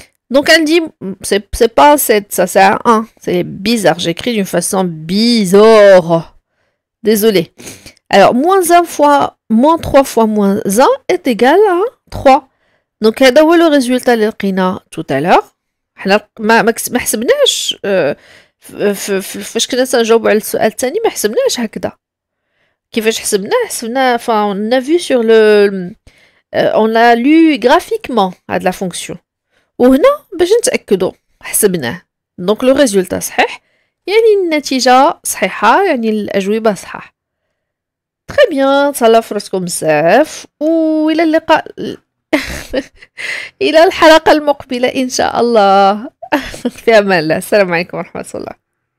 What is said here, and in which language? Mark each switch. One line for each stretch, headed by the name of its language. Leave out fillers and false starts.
French: Donc elle dit, c'est pas 7, ça c'est un 1. C'est bizarre, j'écris d'une façon bizarre. Désolé. Alors, moins 1 fois, moins 3 fois moins 1 est égal à 3. Donc,
Arabic: هذا هو
French: le résultat
Arabic: اللي لقينا
French: tout à l'heure.
Arabic: حنا ما حسبناش فاش كنا تنجاوبوا على السؤال الثاني ما حسبناش هكذا. كيفاش حسبناه
French: enfin on a vu sur le on a lu graphiquement هاد la fonction.
Arabic: وهنا باش نتأكدوا حسبناه.
French: Donc le résultat
Arabic: صحيح يعني النتيجة صحيحة يعني الأجوبة صحاح.
French: Très bien,
Arabic: تهلاو في راسكم بزاف وإلى اللقاء إلى الحلقة المقبلة إن شاء الله. في أمان الله. السلام عليكم ورحمة الله.